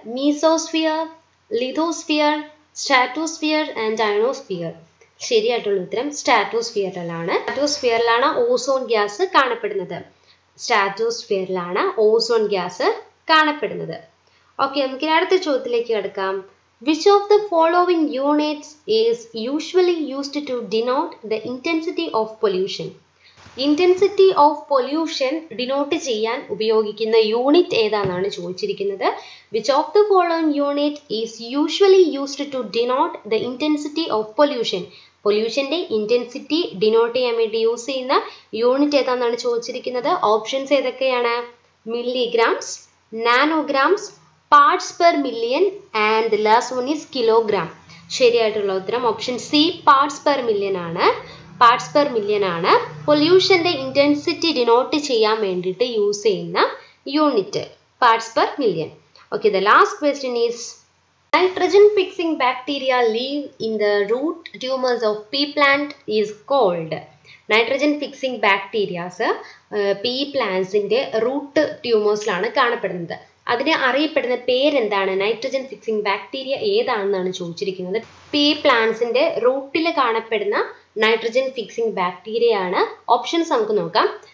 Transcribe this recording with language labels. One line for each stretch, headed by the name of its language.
Malayalam: Mesosphere, lithosphere, stratosphere and ionosphere. ശരിയായിട്ടുള്ള ഉത്തരം സ്ട്രാറ്റോസ്ഫിയറിലാണ്. സ്ട്രാറ്റോസ്ഫിയറിലാണ് ozone gas കാണപ്പെടുന്നത്. സ്ട്രാറ്റോസ്ഫിയറിലാണ് ഓസോൺ ഗ്യാസ് കാണപ്പെടുന്നത്. ഓക്കെ, നമുക്ക് അടുത്ത ചോദ്യത്തിലേക്ക് കടക്കാം.
English: Which of the following units is usually used to denote the intensity of pollution? Intensity of pollution denote
Malayalam: ചെയ്യാൻ ഉപയോഗിക്കുന്ന യൂണിറ്റ് ഏതാണെന്നാണ് ചോദിച്ചിരിക്കുന്നത്.
English: Which of the following unit is usually used to denote the intensity of pollution?
Malayalam: പൊല്യൂഷന്റെ intensity denote ചെയ്യാൻ വേണ്ടി use ചെയ്യുന്ന unit ഏതാണെന്നാണ് ചോദിച്ചിരിക്കുന്നത്. Options ഏതൊക്കെയാണ്? Milligrams, nanograms, parts per million and
English: the last one is
Malayalam: kilogram. ശരിയായിട്ടുള്ള ഉത്തരം option C parts per million ആണ്. Parts per million ആണ് പൊല്യൂഷന്റെ intensity denote ചെയ്യാൻ വേണ്ടിയിട്ട് യൂസ് ചെയ്യുന്ന unit. Parts per million.
English: Okay, the last question is nitrogen fixing bacteria live in the root tumors of pea plant is called. Nitrogen fixing bacterias pea plants
Malayalam: ന്റെ root ട്യൂമേഴ്സിലാണ് കാണപ്പെടുന്നത്. അതിനെ അറിയപ്പെടുന്ന പേരെന്താണ്? Nitrogen fixing bacteria ഏതാണെന്നാണ് ചോദിച്ചിരിക്കുന്നത്. P പ്ലാന്റ്സിന്റെ റൂട്ടിൽ കാണപ്പെടുന്ന nitrogen fixing bacteria ആണ്. Options നമുക്ക് നോക്കാം.